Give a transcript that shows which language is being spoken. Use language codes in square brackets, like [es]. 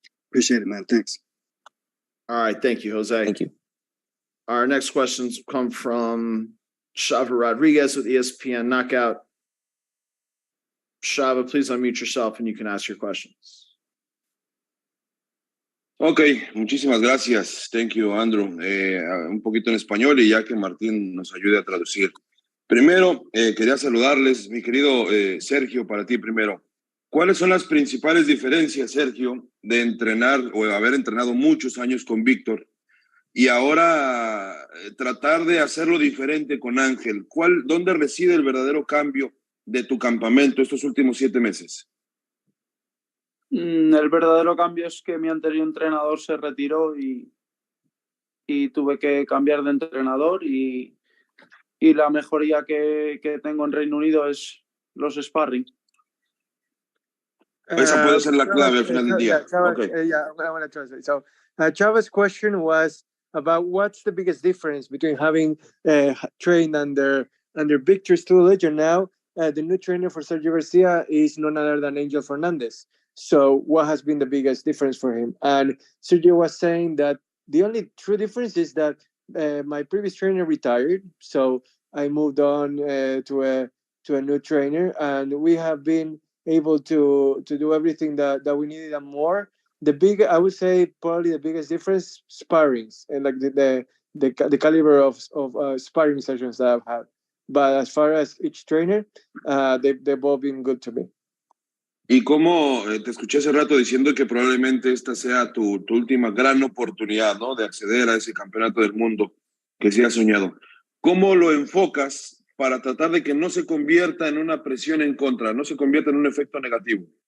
[en] Appreciate it, man. Thanks. All right, thank you, Jose. Thank you. Our next questions come from Shava Rodriguez with ESPN Knockout. Shava, please unmute yourself and you can ask your questions. [es] Ok, muchísimas gracias. [en] Thank you, [es] Andrew. Un poquito en español y ya que Martín nos ayude a traducir. Primero, quería saludarles, mi querido Sergio, para ti primero. ¿Cuáles son las principales diferencias, Sergio, de entrenar o de haber entrenado muchos años con Víctor y ahora tratar de hacerlo diferente con Ángel? ¿Dónde reside el verdadero cambio de tu campamento estos últimos 7 meses? El verdadero cambio es que mi anterior entrenador se retiró y tuve que cambiar de entrenador y la mejoría que tengo en Reino Unido es los sparring. Esa puede ser la clave al final del día. [en] I want to translate. So Chava's question was about what's the biggest difference between having trained under Victor's tutelage and now the new trainer for Sergio Garcia is none other than Angel Fernandez. So what has been the biggest difference for him? And Sergio was saying that the only true difference is that my previous trainer retired, so I moved on to a new trainer, and we have been able to do everything that we needed and more. I would say probably the biggest difference, sparrings, and like the caliber of sparring sessions that I've had. But as far as each trainer, they've all been good to me. [es] Y como te escuché hace rato diciendo que probablemente esta sea tu última gran oportunidad, ¿no? De acceder a ese campeonato del mundo que sí has soñado. ¿Cómo lo enfocas para tratar de que no se convierta en una presión en contra, no se convierta en un efecto negativo?